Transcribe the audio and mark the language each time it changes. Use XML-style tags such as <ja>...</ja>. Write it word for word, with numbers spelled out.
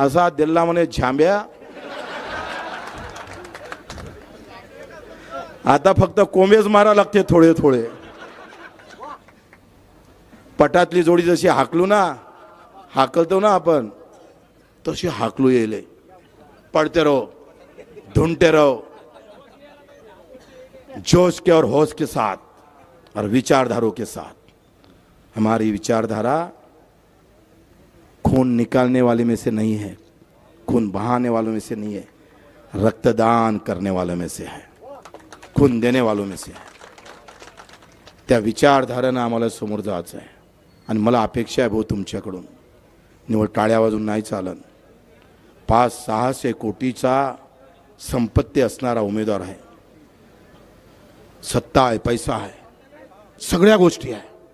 <mr>असा दिल्ला म्हणे झांब्या, आता फक्त कोंबेच मारा लागते थोडे थोडे. पटातली जोडी जशी हाकलू ना, हाकलतो ना आपण, तशी हाकलू येले.</mr> <hi>पडते रहो, ढूंढते रहो, जोश के और होश के साथ और विचारधारों के साथ. हमारी विचारधारा खून निकालने वाले में से नहीं है, खून बहाने वालों में से नहीं है, रक्तदान करने वालों में से है, खून देने वालों में से है.</hi> <mr>त्या विचारधारेनं आम्हाला समोर जायचं आहे. आणि मला अपेक्षा आहे भाऊ तुमच्याकडून. निवड टाळ्या वाजून नाही चालन. पाच सहाशे कोटीचा संपत्ती असणारा उमेदवार आहे, सत्ता आहे, पैसा आहे, सगळ्या गोष्टी आहे.</mr>